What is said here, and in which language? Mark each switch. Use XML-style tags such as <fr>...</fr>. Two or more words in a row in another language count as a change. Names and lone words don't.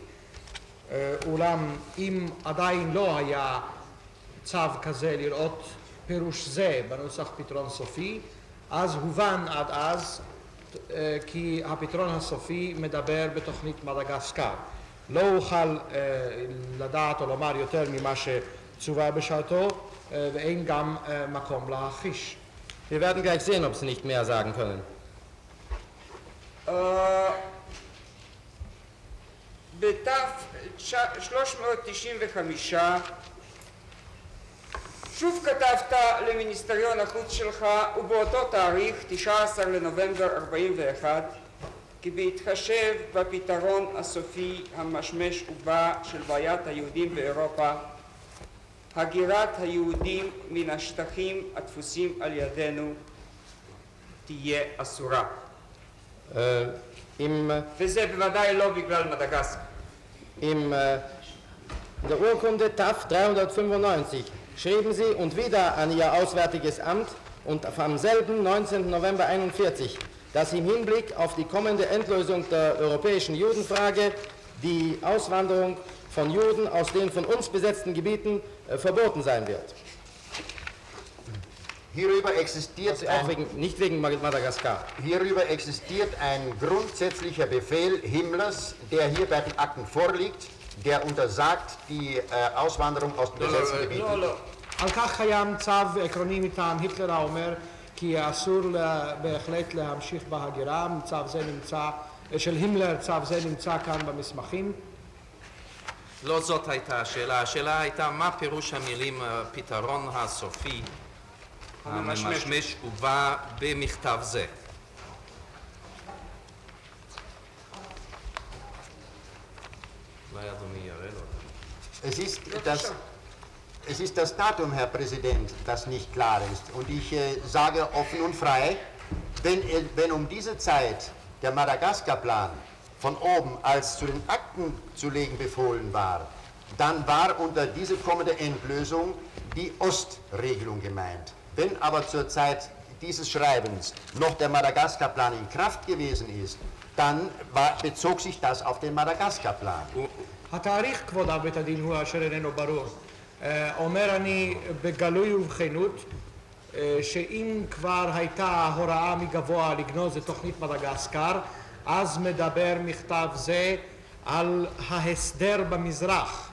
<he>אולם אם עדיין לא היה צו כזה לראות פירוש זה בנוסח פתרון סופי, אז הובן עד אז כי הפתרון הסופי מדבר בתוכנית מדגסקר. לא אוכל לדעת או לומר יותר ממה שצווה בשעתו, ואין גם מקום להכחיש.</he> <de>Wir werden gleich sehen, ob Sie nicht mehr sagen können.</de> <he>ב-395 שוב כתבת למיניסטריון החוץ שלך, ובאותו תאריך, 19 לנובמבר 41, כי בהתחשב בפתרון הסופי המשמש ובא של בעיית היהודים באירופה, הגירת היהודים מן השטחים התפוסים על ידינו תהיה אסורה. וזה בוודאי לא בגלל מדגסקר.</he> <de>In der Urkunde TAF 395 schrieben Sie und wieder an Ihr Auswärtiges Amt und am selben 19. November 1941, dass im Hinblick auf die kommende Endlösung der europäischen Judenfrage die Auswanderung von Juden aus den von uns besetzten Gebieten verboten sein wird. Hierüber existiert, nicht wegen Madagaskar. Hierüber existiert ein grundsätzlicher Befehl Himmlers, der hier bei den Akten vorliegt, der untersagt die Auswanderung aus den besetzten Gebieten.</de> <he>על כך קיים צו עקרוני מטעם היטלר האומר כי אסור בהחלט להמשיך בהגירה. צו זה נמצא, של הימלר, צו זה נמצא כאן במסמכים. לא זאת הייתה השאלה, השאלה הייתה מה פירוש המילים פתרון הסופי המשמש ובא במכתב זה. אולי אדוני יראה לו.</he> <de>Es ist das Datum, Herr Präsident, das nicht klar ist. Und ich sage offen und frei, wenn um diese Zeit der Madagaskar-Plan von oben als zu den Akten zu legen befohlen war, dann war unter diese kommende Endlösung die Ostregelung gemeint. Wenn aber zur Zeit dieses Schreibens noch der Madagaskar-Plan in Kraft gewesen ist, dann bezog sich das auf den Madagaskar-Plan.</de> <he>התאריך, כבוד בית הדין, הוא אשר איננו ברור. אומר אני בגלוי ובכנות שאם כבר הייתה הוראה מגבוה לגנוז את תוכנית מדגסקר, אז מדבר מכתב זה על ההסדר במזרח.</he>